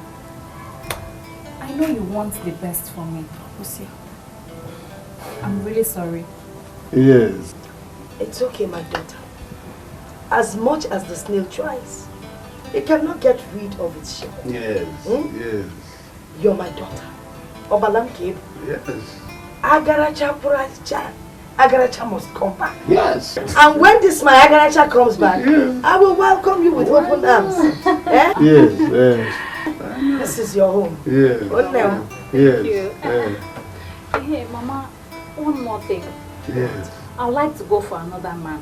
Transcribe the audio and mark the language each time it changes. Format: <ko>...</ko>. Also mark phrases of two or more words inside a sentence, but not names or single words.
<en>I know you want the best for me, Lucia. I'm really sorry. Yes. It's okay, my daughter. As much as the snail tries, it cannot get rid of its shell. Yes, yes. You're my daughter. Obalam Kib. Yes. Agaracha Puracha. Agaracha must come back. Yes. And when this my Agaracha comes back, I will welcome you with open arms. Yes, yes. This is your home. Yes. Thank you. Hey, Mama, one more thing. Yes. I'd like to go for another man.</en>